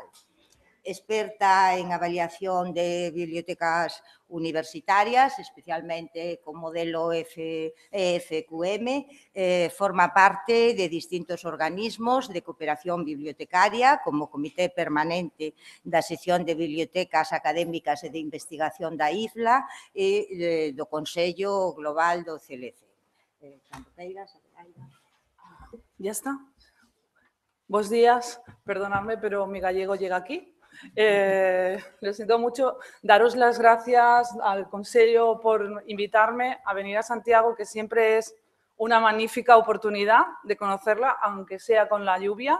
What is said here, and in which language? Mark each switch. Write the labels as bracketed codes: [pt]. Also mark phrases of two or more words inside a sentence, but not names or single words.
[gl] Experta en avaliación de bibliotecas universitarias, especialmente con modelo EFQM, forma parte de distintos organismos de cooperación bibliotecaria, como Comité Permanente da Sección de Bibliotecas Académicas e de Investigación da IFLA e do Consello Global do CLC. [es] Ya está. Buenos días, perdonadme, pero mi gallego llega aquí. Lo siento mucho. Daros las gracias al Consejo por invitarme a venir a Santiago, que siempre es una magnífica oportunidad de conocerla, aunque sea con la lluvia.